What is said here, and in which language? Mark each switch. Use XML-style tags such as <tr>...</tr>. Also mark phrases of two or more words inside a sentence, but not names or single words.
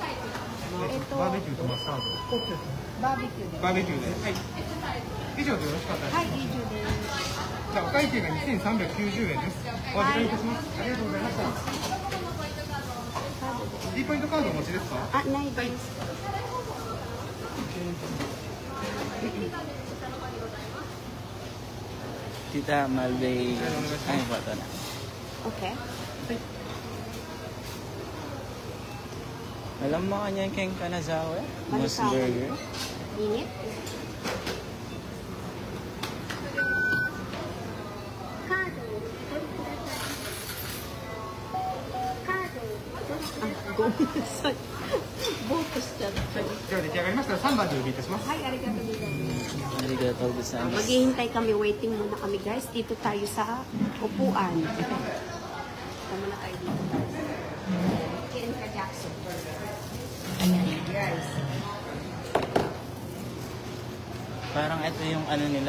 <ja>バーベキューとマスタード。バーベキューで。バーベキューで。はい。以上でよろしかったです。はい、以上です。じゃあお会計が2390円です。お預かりいたします。ありがとうございました。T ポイントカードお持ちですか？あ、ないです。</ja> <tl>Tita Malbay. Ay, bata na. Okay. Alam mo kanya yung Ken Kanazawa? Moose Kanazawa. Burger. Init. Botos dyan.</tl> <ja>では出来上がりましたら3番でお呼びいたします。 Hi, ありがとうございます. ありがとうございます.</ja> <tl>Maghihintay kami, waiting muna kami guys. Dito tayo sa upuan. Tama na tayo dito. Ken ka Jackson. Ayan guys. Parang ito yung ano nila.</tl>